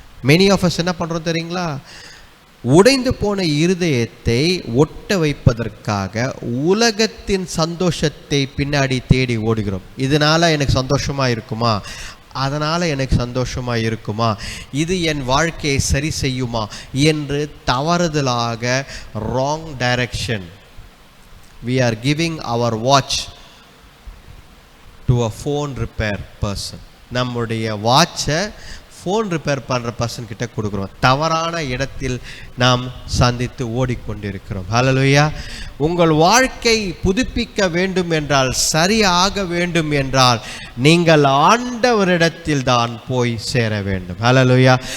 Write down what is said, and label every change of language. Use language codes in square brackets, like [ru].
[en] many of us [ta] என்ன பண்ணுறோம் தெரியுங்களா? உடைந்து போன இருதயத்தை ஒட்ட வைப்பதற்காக உலகத்தின் சந்தோஷத்தை பின்னாடி தேடி ஓடுகிறோம். இதனால் எனக்கு சந்தோஷமாக இருக்குமா, அதனால் எனக்கு சந்தோஷமாக இருக்குமா, இது என் வாழ்க்கையை சரி செய்யுமா என்று தவறுதலாக [en] wrong direction. We are giving our watch to a phone repair person. [ta] நம்முடைய வாட்சை ஃபோன் ரிப்பேர் பண்ணுற பர்சன் கிட்ட கொடுக்குறோம். தவறான இடத்தில் நாம் சந்தித்து ஓடிக்கொண்டிருக்கிறோம். ஹல்லேலூயா. உங்கள் வாழ்க்கை புதுப்பிக்க வேண்டும் என்றால், சரியாக வேண்டும் என்றால், நீங்கள் ஆண்டவரிடத்தில் தான் போய் சேர வேண்டும். ஹல்லேலூயா.